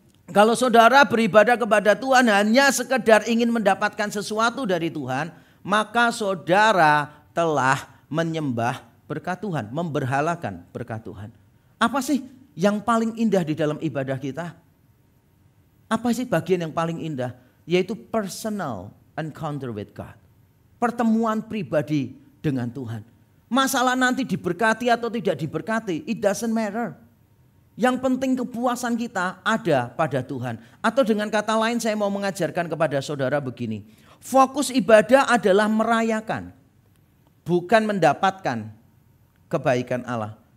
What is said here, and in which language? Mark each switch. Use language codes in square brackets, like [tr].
[id] Kalau saudara beribadah kepada Tuhan hanya sekedar ingin mendapatkan sesuatu dari Tuhan, maka saudara telah menyembah berkat Tuhan, memberhalakan berkat Tuhan. Apa sih yang paling indah di dalam ibadah kita? Apa sih bagian yang paling indah? Yaitu [en] personal encounter with God. [id] Pertemuan pribadi dengan Tuhan. Masalah nanti diberkati atau tidak diberkati, [en] it doesn't matter. [id] Yang penting kepuasan kita ada pada Tuhan. Atau dengan kata lain saya mau mengajarkan kepada saudara begini. Fokus ibadah adalah merayakan, bukan mendapatkan kebaikan Allah.